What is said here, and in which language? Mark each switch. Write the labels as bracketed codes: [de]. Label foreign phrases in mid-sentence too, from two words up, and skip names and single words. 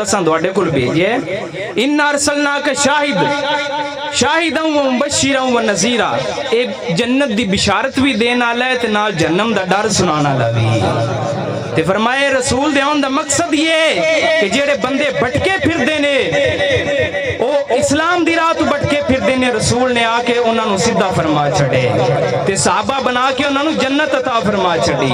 [pa] اساں تہاڈے کول بھیجیا, [ar] إنا أرسلناك شاهدا و مبشرا و نذيرا, [pa] اے جنت دی بشارت بھی دینے والا ہے تے نال جہنم دا ڈر سنانے والا بھی. تے فرمایا رسول دے آؤن دا مقصد یہ کہ جیہڑے بندے بھٹکے پھردے نے او اسلام دی راہ توں بھٹکے پھردے نے، رسول نے آکے اوہناں نوں سیدھا فرما چھڈے تے صحابہ بنا کے اوہناں نوں جنت عطا فرما چھڈی.